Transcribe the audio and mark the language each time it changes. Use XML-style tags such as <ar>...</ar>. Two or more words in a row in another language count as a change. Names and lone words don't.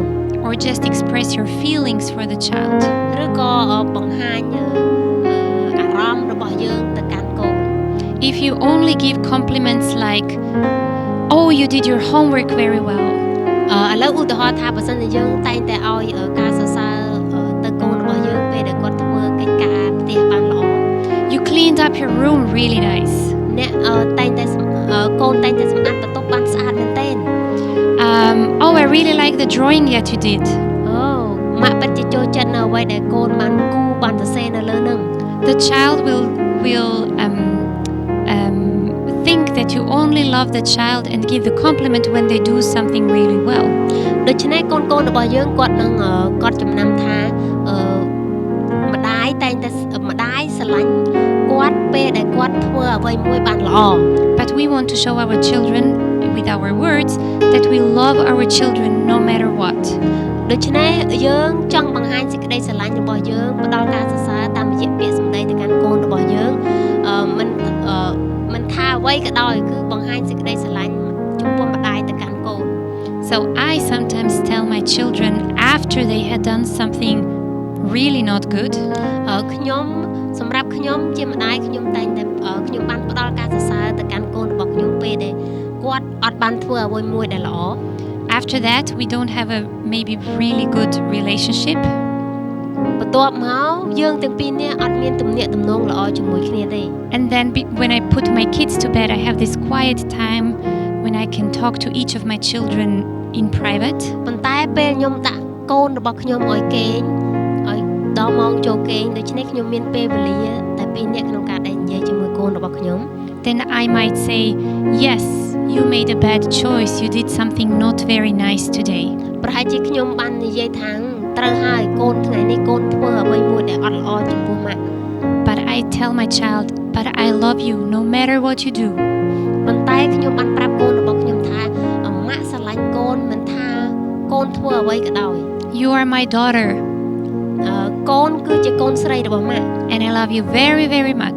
<en>Or just express your feelings for the child.</en> <km>ឬក៏បង្ហាញអារម្មណ៍របស់យើងទៅកាន់កូន</km> <en>If you only give compliments like, oh, you did your homework very well.</en> <km>ឥឡូវឧទាហរណ៍ថាបើសិនជាយើងតែងតែឲ្យការសរសើរទៅកូនរបស់យើងពេលដែលគាត់ធ្វើកិច្ចការផ្ទះបានល្អ</km> <en>You cleaned up your room really nice.</en> <km>អ្នកតែងតែកូនតែងតែសម្អាតបន្ទប់បានស្អាតមែនទែន</km> <en>Oh, I really like the drawing that you did.</en> <km>ម៉ាក់ពិតជាចូលចិត្តនៅអ្វីដែលកូនបានគូបានសរសេរនៅលើហ្នឹង</km> <en>The child will think that you only love the child and give the compliment when they do something really well.</en> <km>ដូច្នេះកូនរបស់យើងគាត់នឹងគាត់ចំណាំថាម្ដាយតែងតែម្ដាយស្រឡាញ់គាត់ពេលដែលគាត់ធ្វើអ្វីមួយបានល្អ</km> <en>But we want to show our children with our words that we love our children no matter what.</en> <km>ដូច្នេះយើងចង់បង្ហាញសេចក្តីស្រឡាញ់របស់យើងផ្ដល់ការសរសើរតាមរយៈពាក្យសម្ដីទៅកាន់កូនរបស់យើងមមិនថាអ្វីក៏ដោយគឺបង្ហាញសេចក្តីស្រឡាញ់ចំពោះម្ដាយទៅកាន់កូន</km> <en>So I sometimes tell my children after they had done something really not good</en> <km>ខ្ញុំសម្រាប់ខ្ញុំជាម្ដាយខ្ញុំតែងតែខ្ញុំបានផ្ដល់ការសរសើរទៅកាន់កូនរបស់ខ្ញុំពេលដែលគាត់អត់បានធ្វើអ្វីមួយដែលល្អ</km> <en>After that we don't have a maybe really good relationship</en> <km>បន្ទាប់មកយើងទាំងពីរនាក់អត់មានទំនាក់ទំនងល្អជាមួយគ្នាទេ</km> <en>And then when I put my kids to bed I have this quiet time when I can talk to each of my children in private</en> <km>ប៉ុន្តែពេលខ្ញុំដាក់កូនរបស់ខ្ញុំឲ្យគេងឲ្យដល់ម៉ោងចូលគេងដូច្នេះខ្ញុំមានពេលវេលាតែពីរនាក់ក្នុងការដែលនិយាយជាមួយកូនរបស់ខ្ញុំ</km> <en>Then I might say yes you made a bad choice you did something not very nice today</en> <km>ប្រហែលជាខ្ញុំបាននិយាយថាត្រូវហើយកូនថ្ងៃនេះកូនធ្វើអ្វីមួយដែលអត់ល្អចំពោះម៉ាក់</km> <en>But I tell my child but I love you no matter what you do</en> <km>ប៉ុន្តែខ្ញុំបានប្រាប់កូនរបស់ខ្ញុំថាម៉ាក់ស្រឡាញ់កូនមិនថាកូនធ្វើអ្វីក៏ដោយ</km> <en>You are my daughter</en> <km>កូនគឺជាកូនស្រីរបស់ម៉ាក់</km> <en>And I love you very very much</en>